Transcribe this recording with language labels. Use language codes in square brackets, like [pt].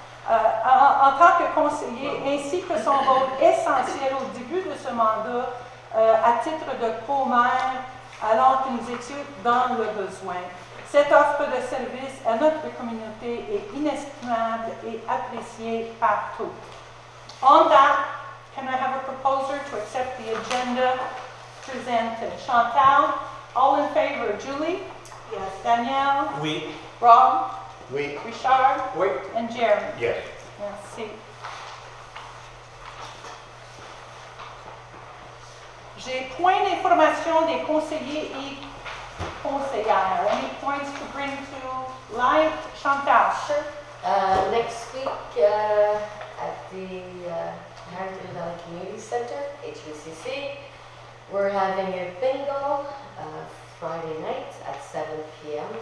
[fr] En tant que conseiller, ainsi que son rôle essentiel au début de ce mandat, à titre de co-maire, alors que nous étions dans le besoin. Cette offre de service à notre communauté est inestimable et appréciée partout. [en] On that, can I have a proposer to accept the agenda presented? Chantal, all in favor? Julie? Yes. Danielle? [fr] Oui. Rob? Oui. Richard? Oui. [en] And Jeremy? Yes. [fr] Merci. J'ai point d'information des conseillers et conseillères. [en] Any points to bring to light? Chantal? Sure. Next week at the Harrington Valley Community Center, HVCC, we're having a bingo Friday night at 7 p.m.